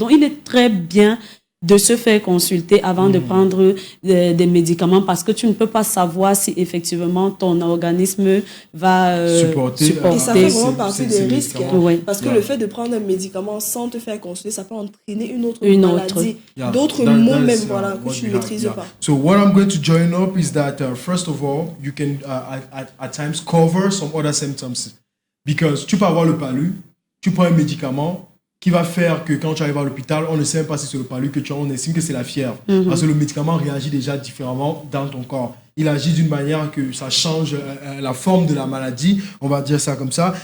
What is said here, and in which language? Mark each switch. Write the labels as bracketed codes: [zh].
[fr] Donc, il est très bien de se faire consulter avant de prendre des médicaments parce que tu ne peux pas savoir si effectivement ton organisme va supporter. Et ça fait vraiment partie des risques. Parce que le fait de prendre un médicament sans te faire consulter, ça peut entraîner une autre maladie. D'autres mots même que tu ne maîtrises pas. [en] So what I'm going to join up is that first of all, you can at times cover some other symptoms. Because [fr] tu peux avoir le palu, tu prends un médicament qui va faire que quand tu arrives à l'hôpital, on ne sait même pas si c'est le palu que tu as, on estime que c'est la fièvre. Parce que le médicament réagit déjà différemment dans ton corps. il agit d'une manière que ça change la forme de la maladie, on va dire ça comme ça.